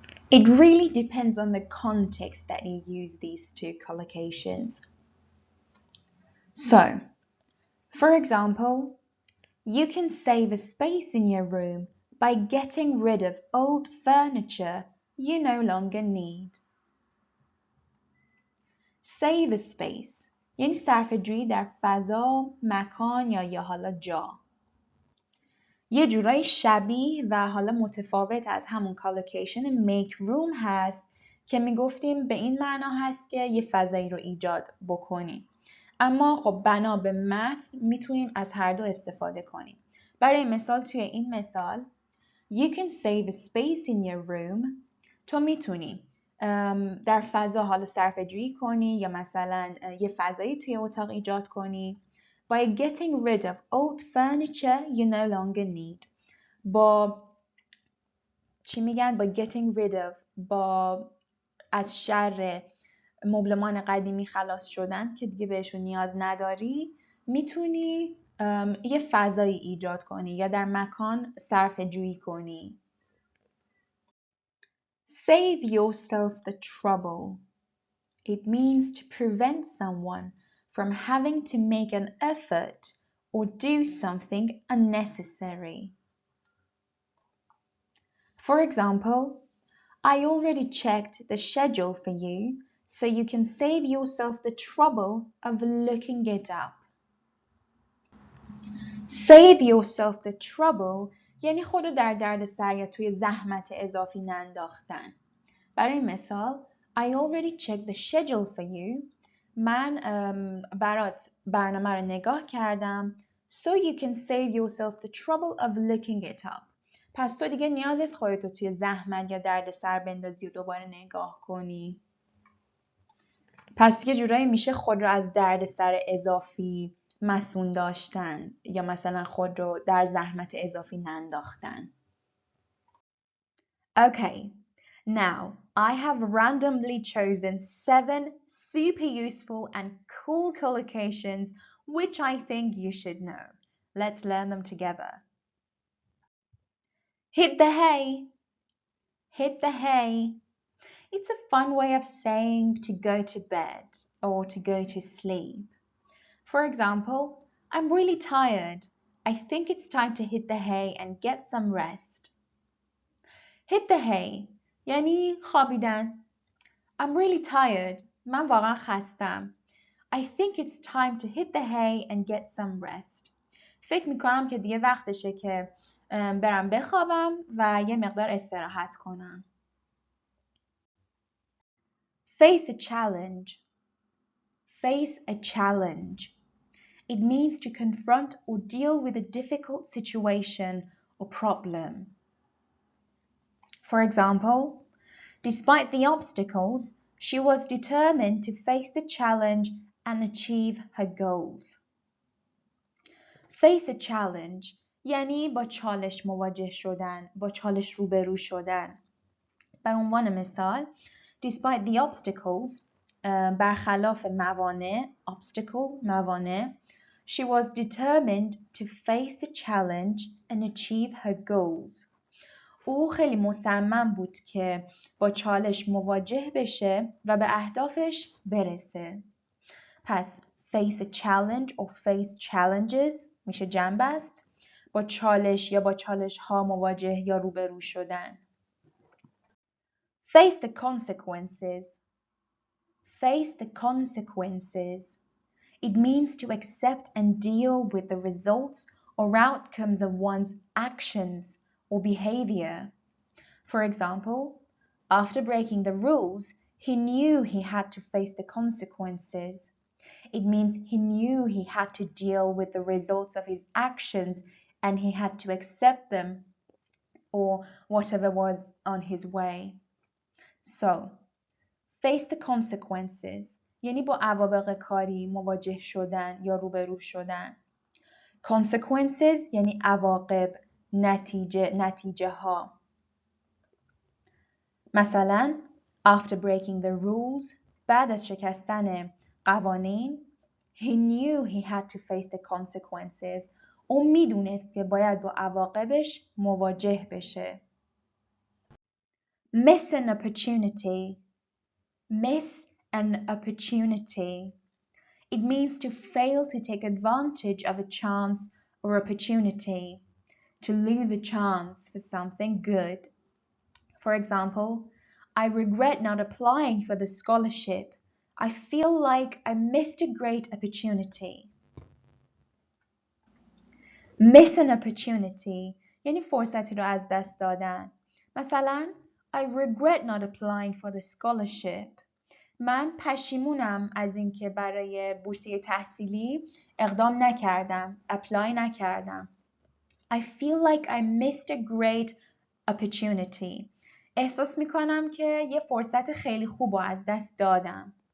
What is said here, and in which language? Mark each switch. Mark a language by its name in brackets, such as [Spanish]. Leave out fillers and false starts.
[English] It really depends on the context that you use these two collocations. So, for example, you can save a space in your room by getting rid of old furniture you no longer need. Save a space [Persian] یعنی صرفه‌جویی در فضا، مکان یا حالا جا. یه جورایی شبیه و حالا متفاوت از همون collocation [English] make room [Persian] هست که میگفتیم به این معنا هست که یه فضایی رو ایجاد بکنیم. اما خب بنا به متن میتونیم از هر دو استفاده کنیم. برای مثال توی این مثال [English] You can save a space in your room. [Persian] تو میتونی در فضا حالا صرفه‌جویی کنی یا مثلا یه فضایی توی اتاق ایجاد کنی [English] by getting rid of old furniture you no longer need. [Persian] با چی میگن؟ با [English] getting rid of، [Persian] با از شر مبلمان قدیمی خلاص شدن که دیگه بهشون نیاز نداری، میتونی یه فضایی ایجاد کنی یا در مکان صرفه‌جویی کنی. [English] Save yourself the trouble. It means to prevent someone from having to make an effort or do something unnecessary. For example, I already checked the schedule for you, so you can save yourself the trouble of looking it up. Save yourself the trouble [Persian] یعنی خودو در دردسر یا توی زحمت اضافی ننداختن. برای مثال [English] I already checked the schedule for you. [Persian] من برات برنامه رو نگاه کردم. [English] So you can save yourself the trouble of looking it up. [Persian] پس تو دیگه نیاز نیست خودتو توی زحمت یا دردسر بندازی و دوباره نگاه کنی. پس یه جورایی میشه خود رو از دردسر اضافی مسئول داشتن یا مثلا خود رو در زحمت اضافی ننداختن. [English] Okay, now I have randomly chosen 7 super useful and cool collocations which I think you should know. Let's learn them together. Hit the hay. Hit the hay. It's a fun way of saying to go to bed or to go to sleep. For example, I'm really tired. I think it's time to hit the hay and get some rest. Hit the hay [Persian] یعنی خوابیدن. [English] I'm really tired. [Persian] من واقعا خستم. [English] I think it's time to hit the hay and get some rest. [Persian] فکر میکنم که دیگه وقتشه که برم بخوابم و یه مقدار استراحت کنم. [English] Face a challenge. Face a challenge. It means to confront or deal with a difficult situation or problem. For example, despite the obstacles, she was determined to face the challenge and achieve her goals. Face a challenge [Persian] یعنی با چالش مواجه شدن، با چالش روبرو شدن. بر عنوان مثال [English] despite the obstacles [Persian] برخلاف موانع [English] obstacle [Persian] موانع [English] she was determined to face the challenge and achieve her goals. [Persian] او خیلی مصمم بود که با چالش مواجه بشه و به اهدافش برسه. پس [English] face a challenge or face challenges [Persian] میشه جنب است با چالش یا با چالش ها مواجه یا روبرو شدن. [English] Face the consequences. Face the consequences. It means to accept and deal with the results or outcomes of one's actions or behavior. For example, after breaking the rules, he knew he had to face the consequences. It means he knew he had to deal with the results of his actions and he had to accept them or whatever was on his way. So, face the consequences. [Persian] یعنی با عواقب کاری مواجه شدن یا روبرو شدن. Consequences یعنی عواقب، نتیجه ها. [English] مثلا after breaking the rules، [Persian] بعد از شکستن قوانین، [English] he knew he had to face the consequences. [Persian] اون میدونست که باید با عواقبش مواجه بشه. [English] Miss an opportunity. Miss an opportunity. It means to fail to take advantage of a chance or opportunity. To lose a chance for something good. For example, I regret not applying for the scholarship. I feel like I missed a great opportunity. Miss an opportunity [Persian] یعنی فرصتی رو از دست دادن. مثلا [English] I regret not applying for the scholarship. [Persian] من پشیمونم از اینکه برای بورسیه تحصیلی اقدام نکردم. [English] apply [Persian] نکردم. [English] I feel like I missed a great opportunity. [Persian] احساس میکنم که یه فرصت خیلی خوب رو از دست دادم.